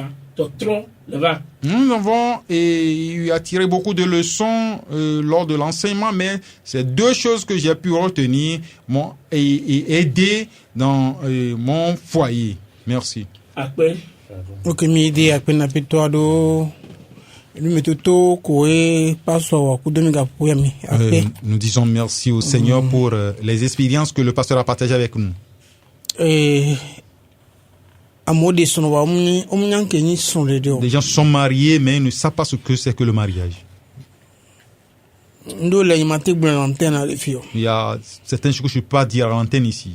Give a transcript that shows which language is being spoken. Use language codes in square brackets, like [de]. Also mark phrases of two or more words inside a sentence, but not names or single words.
[ee] tɔtrɔ le va. [fr] Nous avons attiré beaucoup de leçons lors de l'enseignement, mais c'est deux choses que j'ai pu retenir et aider dans mon foyer. Merci. [ee] Akpɛ. Ok, mi di akpɛ na pito ado. Lui toto koe paso wa kudomi ga puya mi. [fr] Nous disons merci au Seigneur pour les expériences que le pasteur a partagées avec nous. Les gens sont mariés, mais ils ne savent pas ce que c'est que le mariage. Il y a certaines choses que je ne peux pas dire à l'antenne ici.